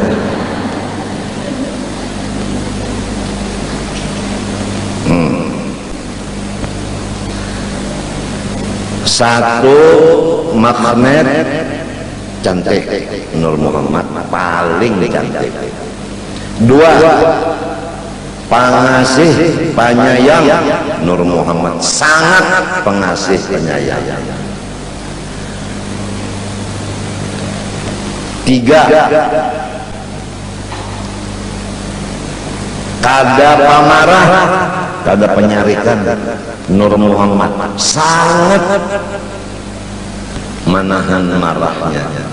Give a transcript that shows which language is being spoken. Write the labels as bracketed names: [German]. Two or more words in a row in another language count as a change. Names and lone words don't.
[Indonesian] Satu magnet cantik Nur Muhammad paling cantik. Dua pengasih penyayang Nur Muhammad sangat pengasih penyayang. [Banjar] Tiga kada pamarah, kada penyarikan. [Indonesian] Nur Muhammad sangat menahan marahnya.